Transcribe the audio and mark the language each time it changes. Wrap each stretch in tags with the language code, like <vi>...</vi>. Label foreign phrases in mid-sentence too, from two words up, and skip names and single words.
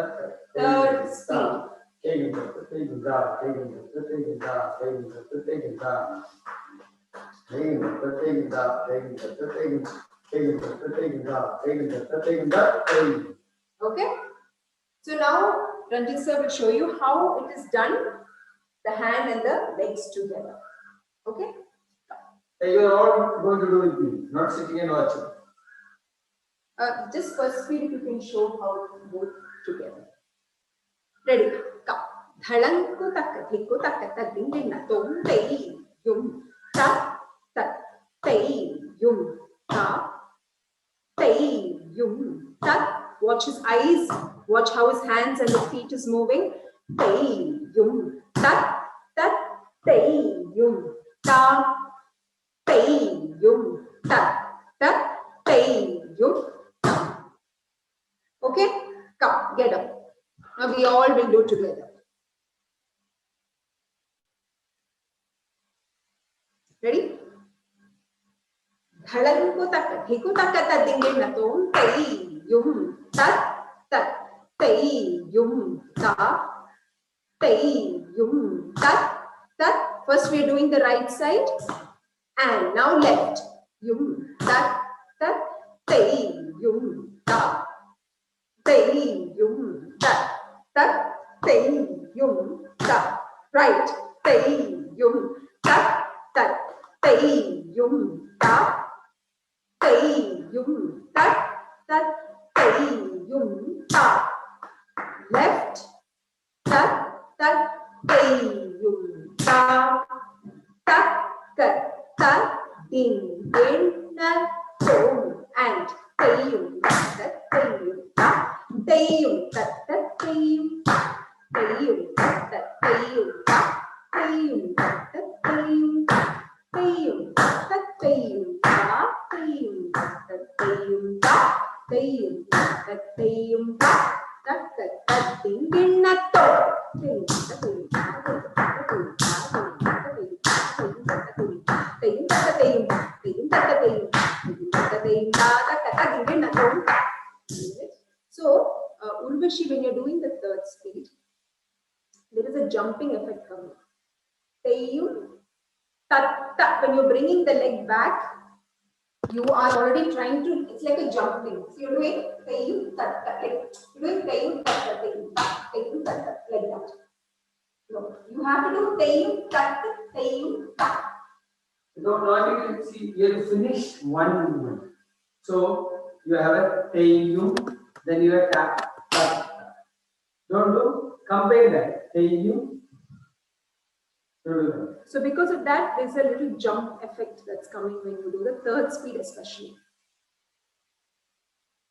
<en>third speed. Teyum tat teyum da teyum tat teyum da teyum tat teyum da teyum tat teyum da teyum tat teyum teyum tat teyum da teyum tat teyum da teyum. Okay. So now Renjith sir will show you how it is done. The hand and the legs together. Okay? You are all going to do with me, not sitting and watching. Just first speed if you can show how to both together. Ready? Come. Dhalanku takka thikku takka tadinna tom tei yum ta tat tei yum ta tei yum tat. Watch his eyes. Watch how his hands and the feet is moving. Tei yum tat tat tei yum ta tei yum tat tat tei yum ta. Okay, come get up. Now we all will do together. Ready? Dhalanku takka thiku takka tadinna tom tei yum tat tat tei yum ta tei yum tat tat. First we are doing the right side and now left. Yum tat tat tei yum ta tei yum tat tat tei yum ta. Right. Tei yum tat tat tei yum ta tei yum tat tat tei yum ta. Left. Tat tat tei yum ta tat tat tat ding ding na tom and tei yum tat tei yum ta tei yum tat tat tei yum ta tei yum tat tat tei yum ta tei yum tat tat tei yum ta tei yum tat tat tei yum ta tei yum tat tat tei yum ta tei yum tat tat tei yum ta tat tat tat ding ding na tom tei tat tei ta tei ta tei ta tei ta tei ta tei ta tei So, Urvashi, when you're doing the third speed, there is a jumping effect coming. Teyum, tat, tat. When you're bringing the leg back, you are already trying to, it's like a jumping. So you're doing teyum, tat, tat, like you're doing teyum, tat, tat, teyum, tat, like that. No, you have to do teyum, tat, teyum, tat. No, not you see, you have to finish one movement. So you have a teyum, then you have tap, tap. Don't do, compare that. Teyum. So because of that, there's a little jump effect that's coming when you do the third speed especially.</en>